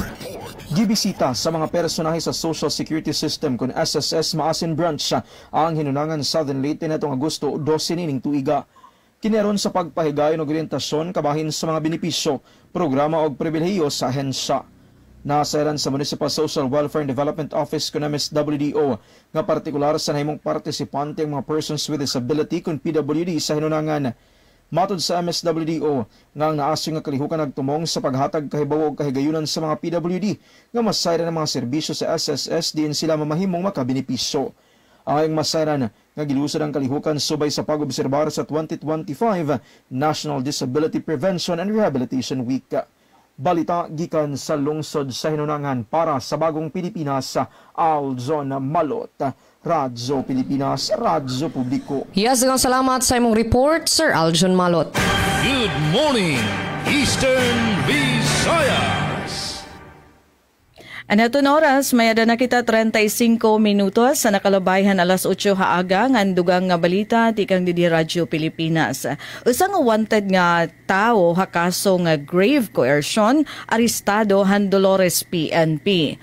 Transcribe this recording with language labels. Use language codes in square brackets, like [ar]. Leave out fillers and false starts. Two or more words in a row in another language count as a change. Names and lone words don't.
[ceb] Gibisita sa mga personahe sa Social Security System kung SSS Maasin Branch ang hinunangan Southern Leyte netong Agosto 12 nining tuiga. Kineron sa pagpahigayon og orientasyon kabahin sa mga benepisyo, programa og pribilehiyo sa ahensya. Nasairan sa Municipal Social Welfare and Development Office kung MSWDO nga partikular sa nahimong partisipante ang mga [en] persons with disability [ceb] kung PWD sa hinunangan. Matod sa MSWDO nga ang naasyo nga kalihukan nagtumong sa paghatag kahibaw og kahigayunan sa mga PWD nga masayran ng mga serbisyo sa SSS diin sila mamahimong makabenepisyo. Ang masayran nga gilusad ang kalihukan subay sa pag-obserbar sa 2025 National Disability Prevention and Rehabilitation Week. Balita gikan sa lungsod sa hinunangan para sa Bagong Pilipinas, Aljon Malot. Radyo Pilipinas, Radyo Publiko. Yes, salamat sa imong report, Sir Aljon Malot. [en] Good morning, Eastern Visayas. [war] Anaton oras, mayada na kita 35 minutos sa nakalabayhan alas 8 haaga ngan dugang nga balita tikang didi Radyo Pilipinas. Usang wanted nga tao hakaso nga grave coercion arestado han Dolores PNP.